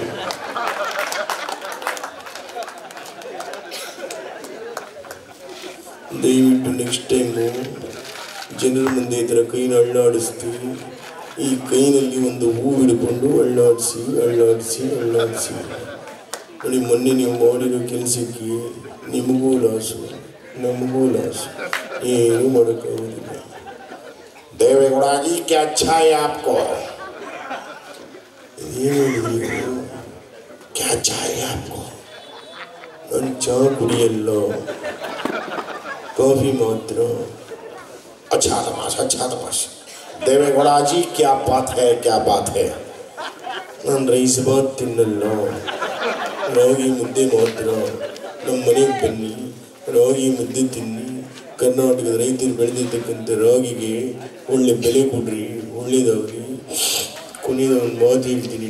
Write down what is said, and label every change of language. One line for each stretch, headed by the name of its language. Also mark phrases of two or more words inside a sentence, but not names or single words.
Kannada: ದಯವಿಟ್ಟು
English: next time
Kannada: ಜನರ ಮುಂದೆ ಈ ಥರ ಕೈನ ಅಳ್ಳಾಡಿಸ್ತೀವಿ. ಈ ಕೈನಲ್ಲಿ ಒಂದು ಹೂ ಹಿಡ್ಕೊಂಡು ಅಳ್ಳಾಡಿಸಿ ಅಳ್ಳಾಡಿಸಿ ಅಳ್ಳಾಡಿಸಿ ನೋಡಿ. ಮೊನ್ನೆ ನೀವು ಮಾಡಿರೋ ಕೆಲಸಕ್ಕೆ ನಿಮಗೂ ಲಾಸು, ನಮಗೂ ಲಾಸು, ಏನೂ ಮಾಡೋಕ್ಕಾಗೋದಿಲ್ಲ.
Hindi: देवेगौड़ा जी क्या अच्छा है आपको?
Kannada: ಏನು ಹೇಳಿದ್ರಿ?
Hindi: क्या अच्छा है आपको?
Kannada: ನಾನು ಚಹಾ ಕುಡಿಯಲ್ಲ, ಕಾಫಿ ಮಾತ್ರ.
Hindi: अच्छा तमाशा, अच्छा तमाशा। देवेगौड़ा जी क्या बात है, क्या बात है?
Kannada: ನಾನು ರೈಸ್ ಬಾತ್ ತಿನ್ನಲ್ಲ, ರಾಗಿ ಮುದ್ದೆ ಮಾತ್ರ. ನಮ್ಮ ಮನೆಗೆ ಬನ್ನಿ, ರಾಗಿ ಮುದ್ದೆ ತಿನ್ನಿ. ಕರ್ನಾಟಕದ ರೈತರು ಬೆಳೆದಿರ್ತಕ್ಕಂಥ ರಾಗಿಗೆ ಒಳ್ಳೆ ಬೆಲೆ ಕೊಡ್ರಿ, ಒಳ್ಳೇದಾಗ್ರಿ. ಕೊನೆಯ ಒಂದು ಮಾತು ಹೇಳ್ತೀನಿ.